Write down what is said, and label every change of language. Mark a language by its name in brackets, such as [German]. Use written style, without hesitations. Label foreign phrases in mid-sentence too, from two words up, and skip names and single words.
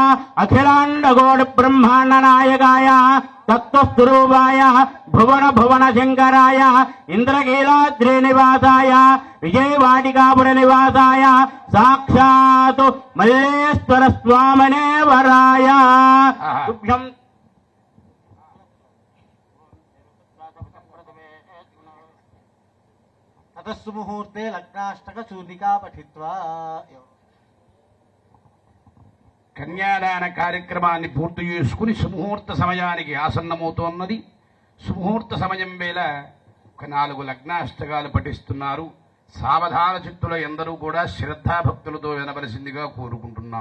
[Sanskrit] अखिलाण्डकोटिब्रह्माण्डनायकाय तत्त्वस्वरूपाय भुवन भुवन शङ्कराय इन्द्रकीलाद्रिनिवासाय विजयवाटिकापुरनिवासाय साक्षात् मल्लेश्वर स्वामिने वराय तुभ्यं ततस्सु मुहूर्ते लग्नाष्टकचूर्णिका पठित्वा [Telugu] కన్యాదాన కార్యక్రమాన్ని పూర్తి చేసుకుని సుముహూర్త సమయానికి ఆసన్నమవుతోన్నది. సుముహూర్త సమయం వేళ ఒక 4 లగ్నాష్టకాలు పఠిస్తున్నారు. సావధాన చిత్తుల ఎందరూ కూడా శ్రద్ధాభక్తులతో వినవలసిందిగా కోరుకుంటున్నాం.